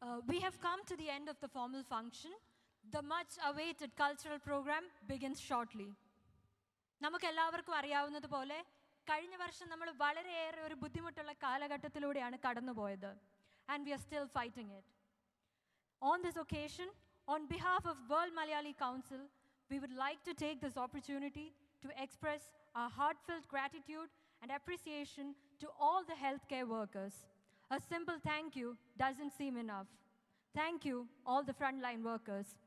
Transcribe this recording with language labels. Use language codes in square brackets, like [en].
[en] We have come to the end of the formal function. The much-awaited cultural program begins shortly. [ml] നമുക്കെല്ലാവർക്കും അറിയാവുന്നതുപോലെ കഴിഞ്ഞ വർഷം നമ്മൾ വളരെയേറെ ഒരു ബുദ്ധിമുട്ടുള്ള കാലഘട്ടത്തിലൂടെയാണ് കടന്നുപോയത്. [en] And we are still fighting it. On this occasion, on behalf of World Malayali Council, we would like to take this opportunity to express our heartfelt gratitude and appreciation to all the healthcare workers. A simple thank you doesn't seem enough. Thank you, all the frontline workers.